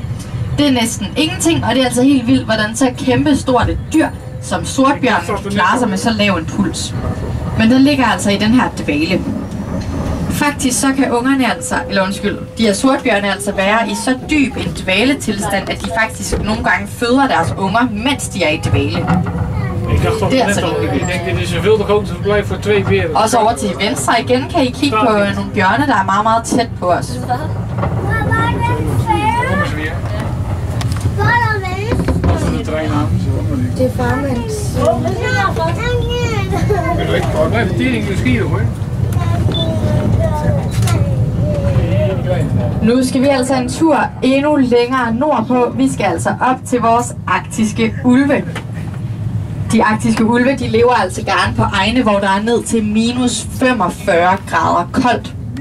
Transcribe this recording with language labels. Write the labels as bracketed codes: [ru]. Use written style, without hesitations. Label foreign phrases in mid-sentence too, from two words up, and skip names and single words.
[da] Det er næsten ingenting, og det er altså helt vildt, hvordan så kæmpe stort et dyr som sortbjørnen klarer sig med så lav en puls. Men den ligger altså i den her dvale. Faktisk så kan ungerne altså, de her sortbjørne altså være i så dyb en dvaletilstand, at de faktisk nogle gange føder deres unger, mens de er i dvale. [nl] Ik dacht dat [da] Det er [nl] net [da] altså [nl] al. [da] ikke [nl] Ik denk dit is een veel te groot verblijf voor 2 beren. [da] Og så over til venstre igen kan I kigge på nogle bjørne, der er meget, meget tæt på os. [nl] Kom eens weer. Als we de trein aan. [da] Det er farmands. [nl] Ik blijf de tering nieuwsgierig hoor. [da] Nu skal vi altså en tur endnu længere nordpå. Vi skal altså op til vores arktiske ulve. De arktiske ulve, de lever altså gerne på egne, hvor der er ned til minus 45 grader koldt.